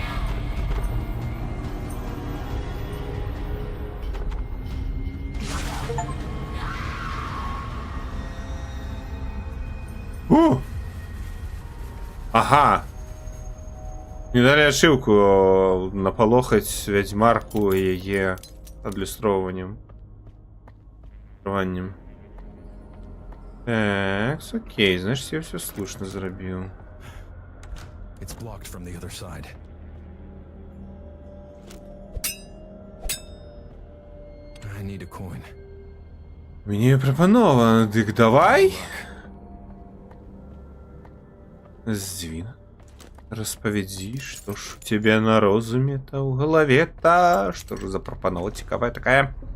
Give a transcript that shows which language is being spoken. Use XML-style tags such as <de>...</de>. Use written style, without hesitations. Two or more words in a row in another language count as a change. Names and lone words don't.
<be>Ага! Не далі ачыўку напалохаць вядзьмарку і яе адлюстроўваннем. Так, окей, значит, я все слушно зрабіў.</be> <en>It's blocked from the other side. I need a coin.</en> <be>Мне прапанова, дык давай. Здвін. Распавядзі, што ж у цябе на розуме-то, ў галаве-то, што ж за прапанова цікавая такая?</be>